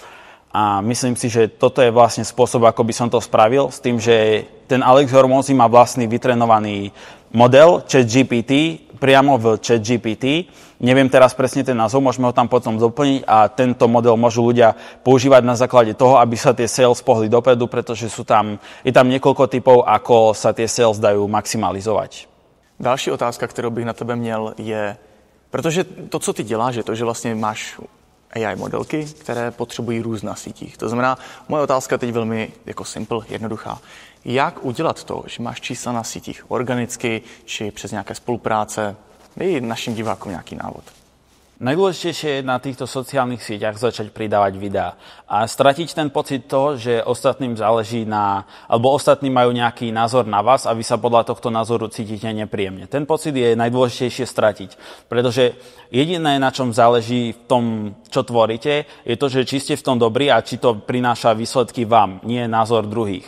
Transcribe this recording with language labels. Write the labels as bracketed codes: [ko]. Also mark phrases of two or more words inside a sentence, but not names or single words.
[sk] A myslím si, že toto je vlastne spôsob, ako by som to spravil, s tým, že ten Alex Hormozy má vlastný vytrenovaný model ChatGPT, priamo v ChatGPT. Neviem teraz presne ten názov, môžeme ho tam potom doplniť a tento model môžu ľudia používať na základe toho, aby sa tie sales pohli dopredu, pretože je tam niekoľko typov, ako sa tie sales dajú maximalizovať. [cs] Další otázka, kterou bych na tebe měl, je, protože to, co ty děláš, je to, že vlastně máš AI modelky, které potřebují růst na sítích. To znamená, moje otázka teď velmi jako simple, jednoduchá. Jak udělat to, že máš čísla na sítích organicky, či přes nějaké spolupráce? Dej našim divákom nějaký návod. [sk] Najdôležitejšie je na týchto sociálnych sieťach začať pridávať videá a stratiť ten pocit toho, že ostatným záleží alebo ostatní majú nejaký názor na vás a vy sa podľa tohto názoru cítite nepríjemne. Ten pocit je najdôležitejšie stratiť, pretože jediné, na čom záleží v tom, čo tvoríte, je to, že či ste v tom dobrí a či to prináša výsledky vám, nie názor druhých.